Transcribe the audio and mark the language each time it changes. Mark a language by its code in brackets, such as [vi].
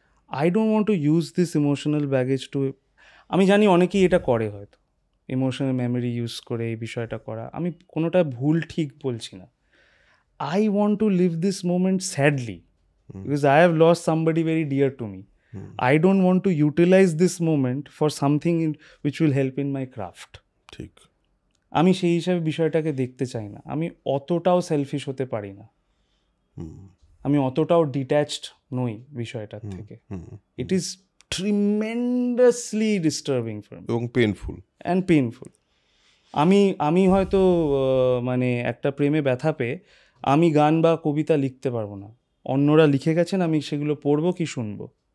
[en] I don't want to use this emotional baggage to, [bn] আমি জানি অনেকেই এটা করে হয়তো, ইমোশনাল মেমোরি ইউজ করে এই বিষয়টা করা, আমি কোনোটা ভুল ঠিক বলছি না। [en] I want to live this moment sadly because I have lost somebody very dear to me. I don't want to utilize this moment for something which will help in my craft. [bn] ঠিক, আমি সেই হিসাবে বিষয়টাকে দেখতে চাই না। আমি অতটাও সেলফিশ হতে পারি না, আমি অতটাও ডিট্যাচড নই বিষয়টার থেকে। [en] it is tremendously disturbing for me [bn] এবং পেইনফুল [en] And painful. [bn] আমি হয়তো মানে একটা প্রেমে ব্যথা পেয়ে আমি গান বা কবিতা লিখতে পারবো না, অন্যরা লিখে গেছেন, আমি সেগুলো পড়বো কি শুনবো।